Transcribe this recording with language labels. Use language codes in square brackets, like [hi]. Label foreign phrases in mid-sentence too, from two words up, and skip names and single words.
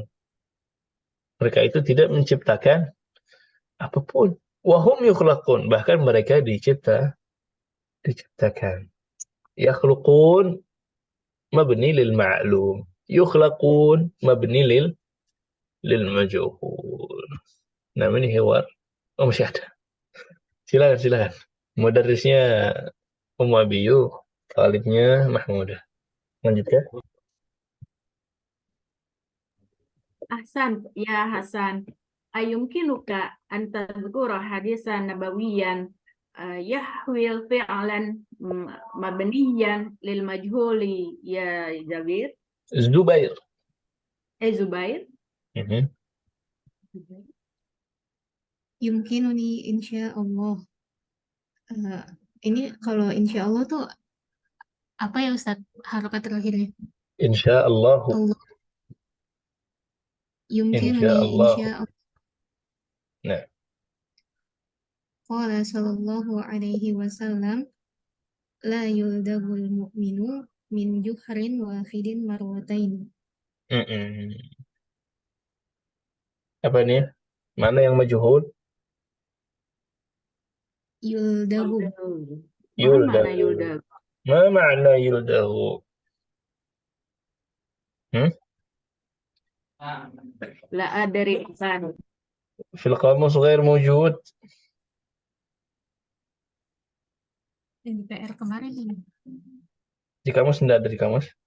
[id] Mereka itu tidak menciptakan apapun. [ar] وهم يخلقون, [id] bahkan mereka diciptakan. [ar] يخلقون مبني للمعلوم. يخلقون مبني للمجهول. [id] Nah, ini hewar. Oh, masih ada. Silakan. Mudarrisnya Abiyu, talibnya Mahmudah. Lanjutkan. [ar] أحسن يا حسن. أيمكنك أن تذكر حديثا نبويا يحوي فعلا مبنيا للمجهول يا جابر. Zubair. Zubair. يمكنني إن شاء الله. [id] Ini kalau insyaallah tuh apa ya Ustaz harokat terakhirnya? [ar] إن شاء الله. الله. يمكنني إن شاء الله. إن شاء الله. [id] Nah, [ar] قال صلى الله عليه وسلم لا يلدغ المؤمن من جحر واحد مرتين. [id] apa nih? Mana yang majhul? [ar] يلدغ. [id] Mana yuldagu? [ar] ما معنى يلدغ? لا أدري حسن. في القاموس غير موجود. [id] Di PR kemarin ini. Di kamus enggak ada di kamus?